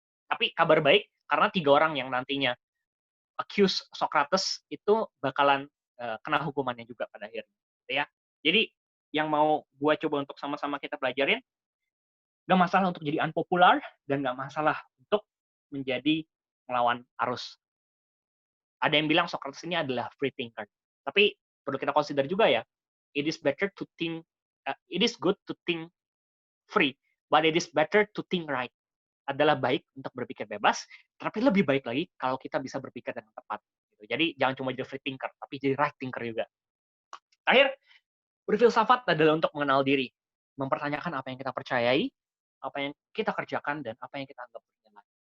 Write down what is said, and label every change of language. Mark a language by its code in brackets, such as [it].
[id] Tapi kabar baik karena 3 orang yang nantinya accuse Socrates itu bakalan kena hukumannya juga pada akhirnya, gitu ya. Jadi yang mau gua coba untuk sama-sama kita pelajarin, nggak masalah untuk jadi unpopular dan nggak masalah untuk menjadi melawan arus. Ada yang bilang Socrates ini adalah free thinker. Tapi perlu kita consider juga ya, [en] it is better to think, it is good to think free, but it is better to think right. [id] Adalah baik untuk berpikir bebas, tapi lebih baik lagi kalau kita bisa berpikir dengan tepat. Gitu. Jadi jangan cuma jadi free thinker, tapi jadi right thinker juga. Terakhir, berfilsafat adalah untuk mengenal diri, mempertanyakan apa yang kita percayai, apa yang kita kerjakan, dan apa yang kita anggap benar.